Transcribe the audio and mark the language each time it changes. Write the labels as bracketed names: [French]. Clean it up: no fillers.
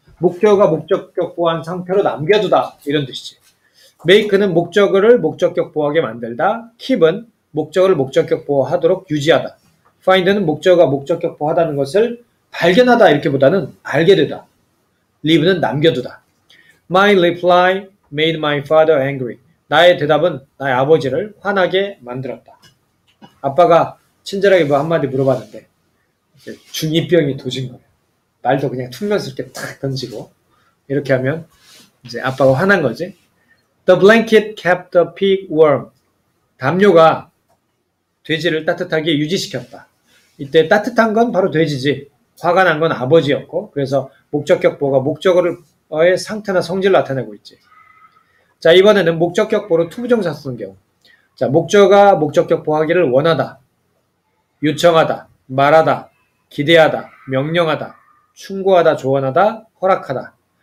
[Korean] 목적어가 목적격 보호한 상태로 남겨두다 이런 뜻이지. make는 목적어를 목적격 보호하게 만들다. keep은 목적어를 목적격 보호하도록 유지하다. find는 목적어가 목적격 보호하다는 것을 발견하다 이렇게보다는 알게 되다. leave는 남겨두다. [English] My reply made my father angry. [Korean] 나의 대답은 나의 아버지를 화나게 만들었다. 아빠가 친절하게 뭐 한마디 물어봤는데 중2병이 도진 거예요. 말도 그냥 퉁명스럽게 탁 던지고 이렇게 하면 이제 아빠가 화난 거지. [English] The blanket kept the pig warm. [Korean] 담요가 돼지를 따뜻하게 유지시켰다. 이때 따뜻한 건 바로 돼지지. 화가 난 건 아버지였고 그래서 목적격 보어가 목적어의 상태나 성질을 나타내고 있지. 자, 이번에는 목적격 보어로 투부정사 쓰는 경우. 자, 목적어가 목적격 보하기를 원하다, 요청하다, 말하다, 기대하다, 명령하다, 충고하다, 조언하다, 허락하다.